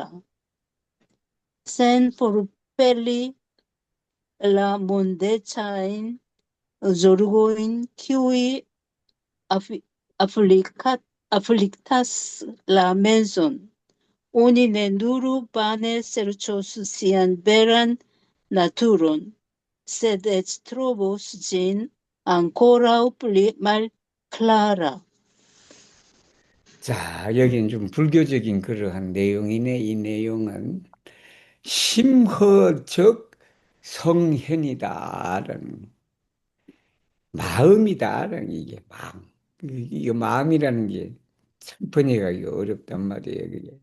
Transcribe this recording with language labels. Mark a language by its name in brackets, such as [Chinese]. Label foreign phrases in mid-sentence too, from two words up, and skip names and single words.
[Esperanto] Sen forpeli la mondecajn zorgojn, kiuj afliktas la menson. Oni ne nur vane serĉos sian veran naturon, sed eĉ trovos ĝin ankoraŭ pli malklara. [Korean] 자, 여기는 좀 불교적인 그러한 내용이네. 이 내용은 심허적 성현이다라는, 마음이다라는, 이게 마음. 이게 마음이라는 게 참 번역하기 어렵단 말이에요, 그게.